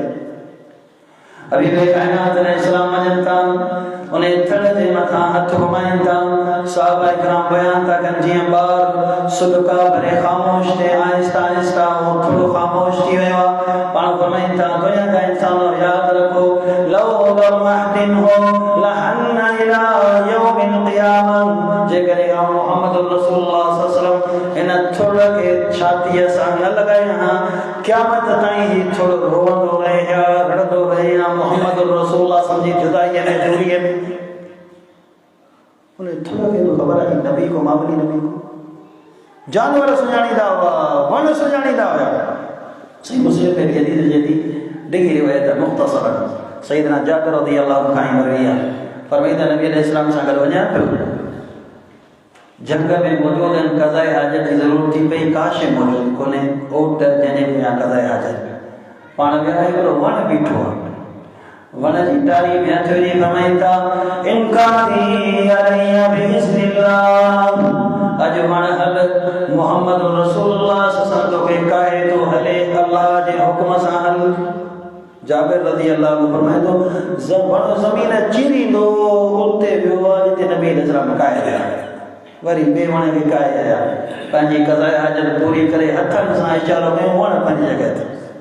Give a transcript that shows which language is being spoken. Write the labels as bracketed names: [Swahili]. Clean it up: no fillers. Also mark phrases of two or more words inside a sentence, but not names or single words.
[Sindhi] हबीब काइनात अलैहिस्सलाम वञनि था, उन थड़ जे मथां हथ घुमाइनि था। सहाबा इकराम बयान था कनि जीअं ॿार सुॾका भरे ख़ामोश थिए, आहिस्ता आहिस्ता उहो थोरो ख़ामोश थी वियो आहे। पाण फरमाइनि था दुनिया जा इंसानो यादि रखो, [Arabic] لو لم أحتضنه لحن إلى يوم القيامة, [Sindhi] जेकॾहिं मोहम्मद रसूलुल्लाह [Arabic] صلى الله عليه وسلم [Sindhi] हिन थुड़ खे छातीअ सां न लॻाए हा, क़यामत ताईं ही थुड़ रोअंदो रहे या रड़ंदो रहे या मोहम्मद रसूलुल्लाह जी जुदाईअ में दूरीअ में। उन थुड़ खे ख़बर आहे नबी को मामूली नबी को जानवर सुञाणींदा हुआ, वण सुञाणींदा हुआ। सही मुस्लिम में हदीस जेकी डिघी रिवायत मुख़्तसर सैयदना जाबिर [Arabic] رضي الله عنه [Sindhi] खां मरवी आहे। फरमाईंदा नबी अलैहिस्सलाम सां गॾु वञा पियो, जंग में मौजूद आहिनि, क़ज़ाए हाजत जी ज़रूरत थी पई, काश मौजूदु कोन्हे, ओट जंहिंजे पुठियां क़ज़ाए हाजत। पाण विया हिकिड़ो वण बीठो आहे, वण जी टारी में हथ विझी फरमाइनि था [Arabic] انقادي علي بإذن الله, [Sindhi] अॼु वण हल मोहम्मद रसूलुल्लाह [Arabic] صلى الله عليه وسلم [Sindhi] काहे तो हले, अल्लाह जे हुक्म सां हल। जाबिर [Arabic] رضي الله عنه [Sindhi] फरमाइंदो वण ज़मीन चीरींदो उते वियो आहे जिते नबी अलैहिस्सलाम काहे रहिया, वरी ॿिए वण खे काहे रहिया, पंहिंजी क़ज़ाए हाजत पूरी करे हथनि सां इशारो कयो, वण पंहिंजी जॻह ते।